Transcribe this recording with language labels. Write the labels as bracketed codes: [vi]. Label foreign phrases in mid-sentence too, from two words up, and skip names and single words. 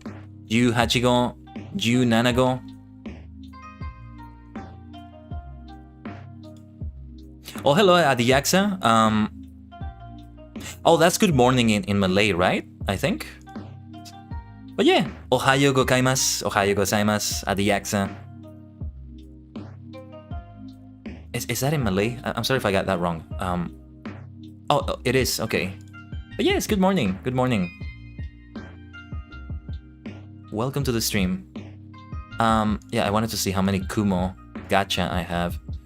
[en] Yu Hachigo. Yu Nanago. Oh, hello, Adiyaxa. Oh, that's good morning in Malay, right? I think. But yeah, [ja] おはよう かいます おはよう ございます, Adiyaxa. [en] Is that in Malay? I'm sorry if I got that wrong. Oh, it is, okay. But yes, good morning, good morning. Welcome to the stream. Yeah, I wanted to see how many Kumo gacha I have.